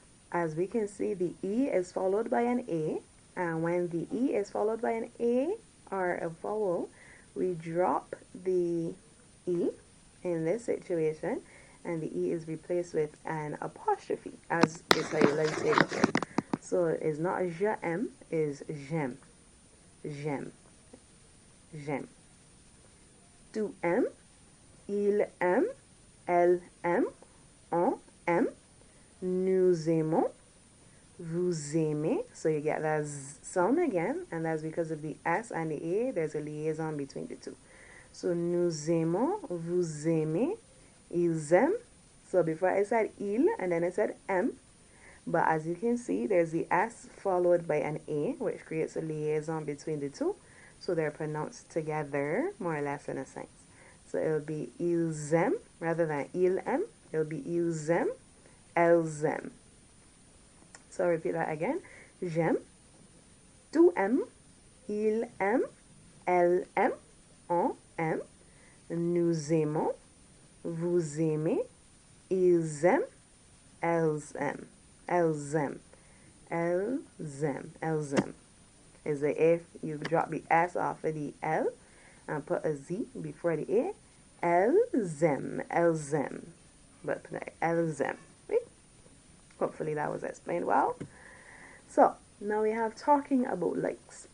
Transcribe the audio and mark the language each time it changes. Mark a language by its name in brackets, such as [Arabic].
[English] As we can see, the E is followed by an A. And when the E is followed by an A or a vowel, we drop the E in this situation, and the E is replaced with an apostrophe, as it's highlighted here. So it's not je aime, it's j'aime. [French] J'aime. J'aime. Tu aimes, il aime, elle aime, on aime, nous aimons, vous aimez. [English] So you get that sound again, and that's because of the S and the A. There's a liaison between the two. So [French] nous aimons, vous aimez, Ils aiment. [English] So before I said il and then I said m. But as you can see, there's the S followed by an A, which creates a liaison between the two. So they're pronounced together, more or less in a sense. So it'll be [French] ils aiment [English] rather than il aime. It'll be [French] ils aiment, elles aiment. [English] So I'll repeat that again. [French] J'aime, tu aimes, il aime, elle aime, on aime, nous aimons, vous aimez, ils aiment, elles aiment. Elles aiment. Elles aiment. Elles aiment. [English] Is the if you drop the S off of the L and put a Z before the A. [French] Elles aiment. Elles aiment. But elles aiment. Right? [English] Hopefully that was explained well. So now we have talking about likes.